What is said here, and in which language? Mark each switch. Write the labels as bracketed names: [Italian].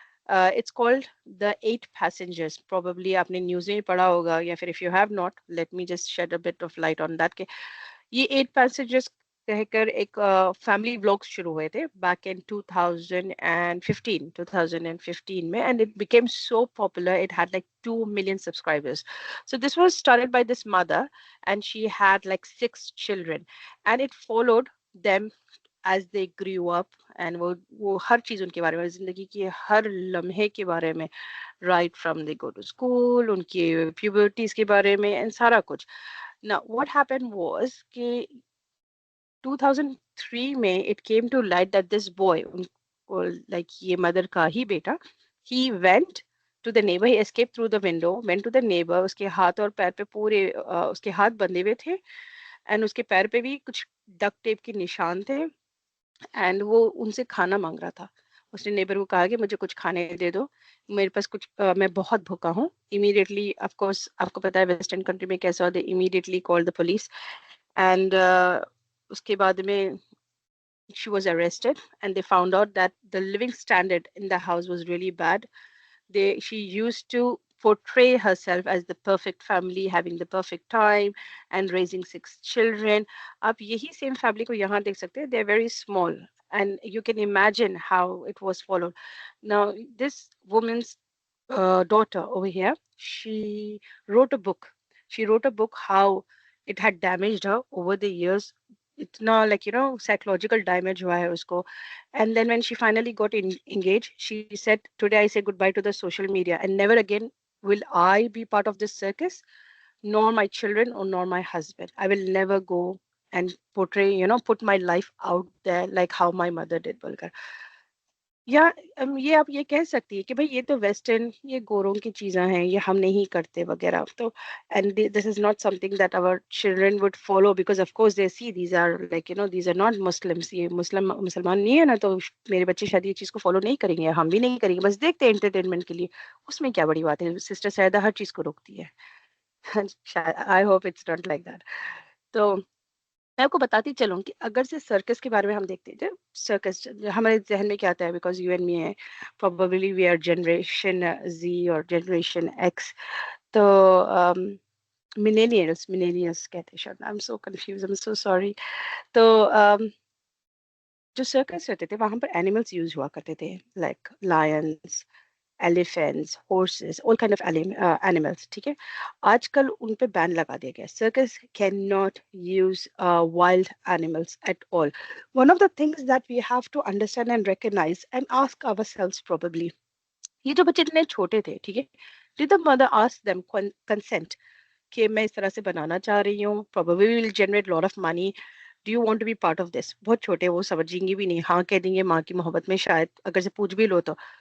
[English] It's called the 8 passengers. [Urdu] Probably آپ نے news میں پڑھا ہوگا، یا پھر [English] If you have not let me just shed a bit of light on that. [Urdu] کہ یہ 8 passengers کہہ کر ایک فیملی بلاگ شروع ہوئے تھے [English] Back in 2015 میں، and it became so popular. It had like 2 million subscribers. So this was started by this mother and she had like 6 children and it followed them as they grew up. [Urdu] And وہ ہر چیز ان کے بارے میں، زندگی کی ہر لمحے کے بارے میں، [English] right from they go to school, [Urdu] ان کی پیوبرٹیز کے بارے میں اینڈ سارا کچھ. [English] Now what happened was [Urdu] کہ 2003 میں [English] it came to light that this boy like [Urdu] یہ مدر کا ہی بیٹا، [English] he went to the neighbor, he escaped through the window, went to the neighbor. [Urdu] اس کے ہاتھ اور پیر پہ پورے اس کے ہاتھ بندھے ہوئے تھے اینڈ اس کے پیر پہ بھی کچھ ڈک ٹیپ کے نشان تھے اینڈ وہ ان سے کھانا مانگ رہا تھا. اس نے نیبر کو کہا کہ مجھے کچھ کھانے دے دو، میرے پاس کچھ میں بہت بھوکا ہوں. امیڈیٹلی آف کورس آپ کو پتا ہے ویسٹرن کنٹری میں کیسا ہوتا ہے، immediately call the police and اس کے بعد میں [English] she was arrested and they found out that the living standard in the house was really bad. She used to portray herself as the perfect family, having the perfect time and raising 6 children. [Urdu] آپ یہی [English] same family [Urdu] کو یہاں دیکھ سکتے ہیں. [English] They're very small and you can imagine how it was followed. Now this woman's daughter over here, she wrote a book. She wrote a book how it had damaged her over the years. [Urdu] اتنا [English] like psychological damage [Urdu] ہوا ہے اس کو. [English] And then when she finally got engaged, she said, today I say goodbye to the social media and never again will I be part of this circus, nor my children or nor my husband. I will never go and portray, put my life out there like how my mother did. [Urdu] بول کر یا یہ آپ یہ کہہ سکتی ہے کہ بھائی یہ تو ویسٹرن، یہ گوروں کی چیزاں ہیں، یہ ہم نہیں کرتے وغیرہ. [English] تو and this is not something that our children would follow because of course they see these are like these are not Muslims. [Urdu] یہ مسلمان نہیں ہے نا، تو میرے بچے شاید یہ چیز کو فالو نہیں کریں گے، ہم بھی نہیں کریں گے، بس دیکھتے ہیں انٹرٹینمنٹ کے لیے. اس میں کیا بڑی بات ہے؟ سسٹر سیدہ ہر چیز کو روکتی ہے. [English] I hope it's not like that. [Urdu] تو میں آپ کو بتاتی چلوں کہ اگر سے سرکس کے بارے میں ہم دیکھتے ہیں، سرکس ہمارے ذہن میں کیا آتا ہے؟ [English] Because you and me ہے probably we are generation Z اور generation X. [Urdu] تو ملینیئرس کہتے ہیں شاید، [English] I am so confused, I am so sorry. [Urdu] تو جو سرکس رہتے تھے وہاں پر اینیملس یوز ہوا کرتے تھے، [English] Like lions, elephants, horses, all kind of animals. [Urdu] ٹھیک ہے، آج کل ان پہ بین لگا دیا گیا. [English] Circus cannot use wild animals at all. One of the things that we have to understand and recognize and ask ourselves probably، [Urdu] یہ جو بچے اتنے چھوٹے تھے، ٹھیک ہے، [English] Did the mother ask them consent [Urdu] کہ میں اس طرح سے بنانا چاہ رہی ہوں, [English] probably will generate lot of money, do you want to be part of this? [Urdu] بہت چھوٹے, وہ سمجھیں گے بھی نہیں, ہاں کہہ دیں گے ماں کی محبت میں شاید, اگر سے پوچھ بھی لو تو.